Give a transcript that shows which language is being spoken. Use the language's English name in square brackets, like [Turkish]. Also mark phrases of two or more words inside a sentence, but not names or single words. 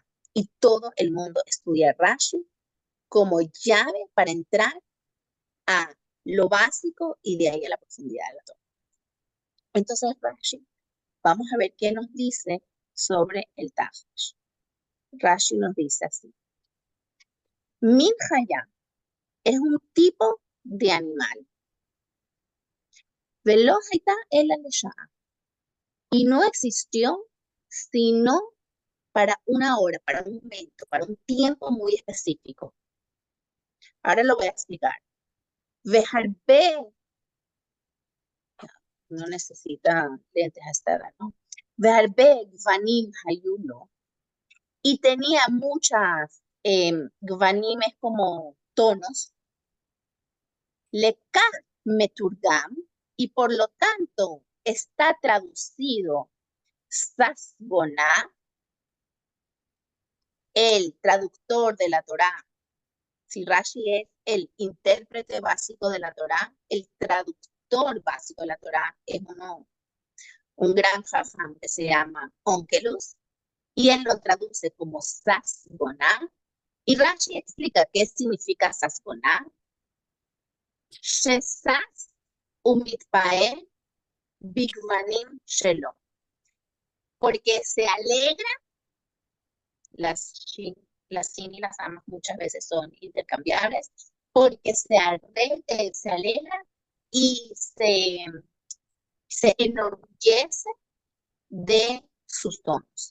[Spanish] Y todo el mundo estudia Rashi como llave para entrar a lo básico y de ahí a la profundidad de la Torá. Entonces, Rashi, vamos a ver qué nos dice sobre el Tajash. Rashi nos dice así. [Hebrew] מין חיה [Spanish] es un tipo de animal. [Hebrew] ולא היתה אלא לשעה. [Spanish] Y no existió sino para una hora, para un momento, para un tiempo muy específico. Ahora lo voy a explicar. Veharbe, no necesita lentes a esta edad, ¿no? [Hebrew] והרבה גוונים היו לו. [Spanish] Y tenía muchas gvanim es como tonos. [Hebrew] לכך מתורגם, [Spanish] y por lo tanto está traducido Sasboná, el traductor de la Torá. Si Rashi es el intérprete básico de la Torá, el traductor básico de la Torá es un gran jajam que se llama Onkelos, y él lo traduce como Sasboná, Y Rashi explica qué significa Sasgoná. [Hebrew] ששש ומתפאר בגוונים שלו. [Spanish] Porque se alegra, las sin y las amas muchas veces son intercambiables, porque se alegra y se enorgullece de sus tonos.